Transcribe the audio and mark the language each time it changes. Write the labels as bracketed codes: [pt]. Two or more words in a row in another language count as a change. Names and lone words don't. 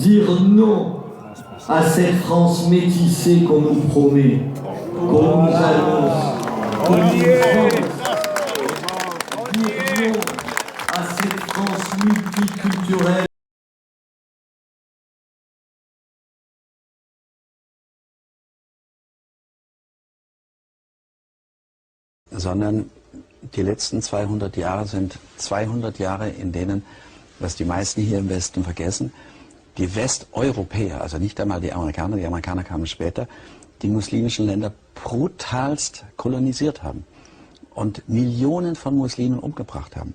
[fr] dire non à cette France métissée qu'on nous promet, qu'on nous annonce, qu'on nous vante. Dire non à cette France multiculturelle. [de] Sondern die letzten 200 Jahre sind 200 Jahre, in denen, was die meisten hier im Westen vergessen, die Westeuropäer, also nicht einmal die Amerikaner kamen später, die muslimischen Länder brutalst kolonisiert haben und Millionen von Muslimen umgebracht haben.